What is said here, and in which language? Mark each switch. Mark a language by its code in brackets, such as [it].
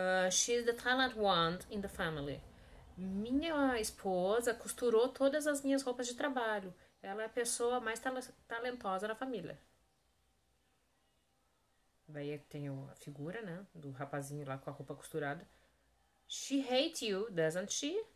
[en] She's the talented one in the family. [pt] Minha esposa costurou todas as minhas roupas de trabalho. Ela é a pessoa mais talentosa na família. Daí tem a figura, né? Do rapazinho lá com a roupa costurada. [en] She hates you, doesn't she?